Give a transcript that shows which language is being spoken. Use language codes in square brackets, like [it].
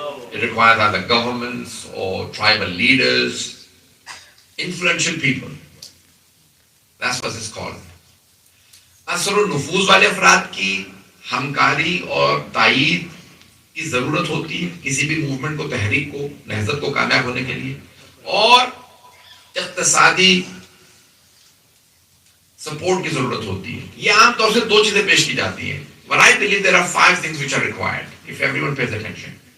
[en] It requires either governments or tribal leaders, influential people. That's what it's called. [ur] اثر و نفوذ والے افراد کی ہمکاری اور تائید کی ضرورت ہوتی ہے کسی بھی موومنٹ کو، تحریک کو، نہضت کو کامیاب ہونے کے لیے. اور اقتصادی سپورٹ کی ضرورت ہوتی ہے. یہ عام طور سے 2 چیزیں پیش کی جاتی ہیں. [en] But I believe there are 5 things which are required if everyone pays attention.